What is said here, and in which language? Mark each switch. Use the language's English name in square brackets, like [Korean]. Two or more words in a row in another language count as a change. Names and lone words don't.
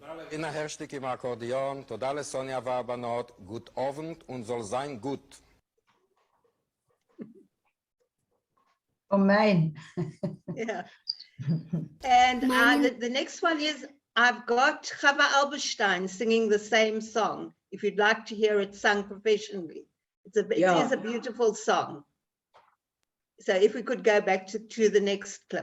[Hebrew] הנה הרשטיק עם האקורדיון, תודה לסוניה והבנות, [Yiddish] גוט אובנט און זאָל זײַן גוט. Oh mein. [English] Yeah. And the next one is, I've got Chava Alberstein singing the same song, if you'd like to hear it sung professionally. It is a beautiful song. So if we could go back to the next clip.